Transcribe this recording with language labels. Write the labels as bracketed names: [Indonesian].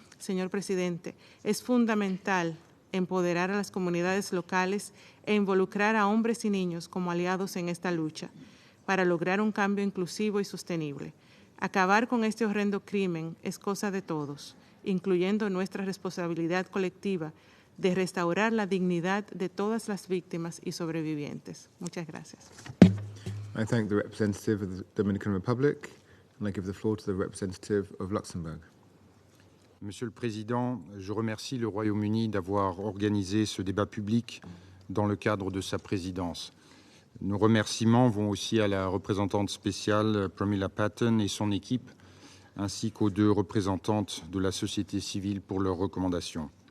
[Spanish] Señor presidente, es fundamental empoderar a las comunidades locales e involucrar a hombres y niños como aliados en esta lucha para lograr un cambio inclusivo y sostenible. Acabar con este horrendo crimen es cosa de todos, incluyendo nuestra responsabilidad colectiva de restaurar la dignidad de todas las víctimas y sobrevivientes. Muchas gracias. [English] I thank the representative of the Dominican Republic, and I give the floor to the representative of Luxembourg. [French] Monsieur le Président, je remercie le Royaume-Uni d'avoir organisé ce débat public dans le cadre de sa présidence. Nos remerciements vont aussi à la représentante spéciale Pramila Patten et son équipe, ainsi qu'aux deux représentantes de la société civile pour leurs recommandations.